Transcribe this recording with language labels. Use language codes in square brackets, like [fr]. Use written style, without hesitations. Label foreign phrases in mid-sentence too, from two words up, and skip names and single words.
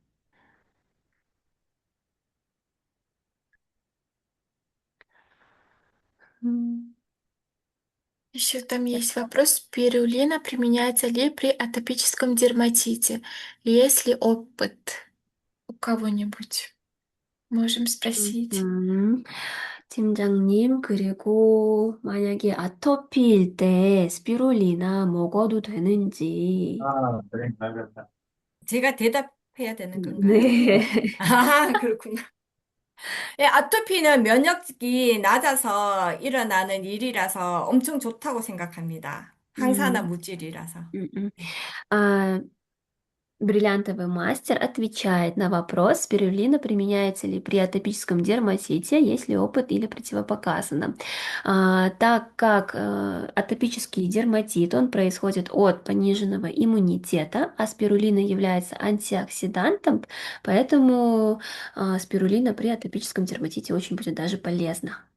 [ru] М, Еще там есть вопрос, спирулина применяется ли при атопическом дерматите? Есть ли опыт у кого-нибудь? Можем спросить. [ko] 음, 팀장님, 그리고 만약에 아토피일 때 스피룰리나 먹어도 되는지. 제가 대답해야 되는 건가요? 네. 아, 그렇구나. 예, 아토피는 면역력이 낮아서 일어나는 일이라서 엄청 좋다고 생각합니다. 항산화 음, 물질이라서. 음. 네. [ru] А, бриллиантовый мастер отвечает на вопрос, спирулина применяется ли при атопическом дерматите, есть ли опыт или противопоказано. Так как атопический дерматит, он происходит от пониженного иммунитета, а спирулина является антиоксидантом, поэтому спирулина при атопическом дерматите очень будет даже полезна.